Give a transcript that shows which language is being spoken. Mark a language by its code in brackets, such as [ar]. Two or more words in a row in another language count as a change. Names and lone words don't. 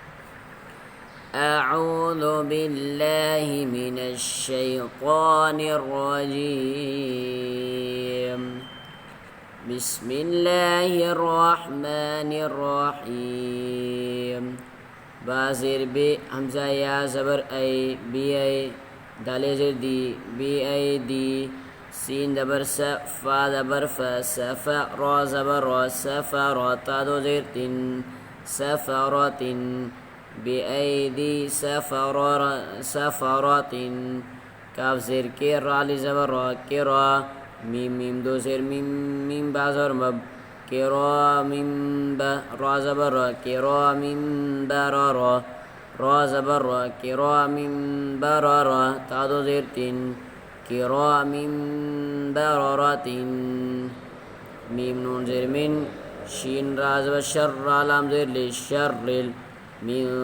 [ar] اعوذ باللہ من الشیطان الرجیم، بسم اللہ الرحمن الرحیم۔ [ur] با زیر بی، حمزہ یا زبر اے، بی اے، دال زیر دی، بی اے دی، سین زبر س، فا زبر ف، سف، را زبر را، سفر، تا دو زیر تن، سفرتن، بی اے دی سفرت، کاف زیر کے، را لی زبر را، کرا، میم دو زیر میم با زبر مب، کرام با، را زبر را، کرام بررا، را زبر را، کرام بررا، تا دو زیر تن، کرام بررت، میم نون زیر من، شین را زبر شر، را لام زیر لی، شر من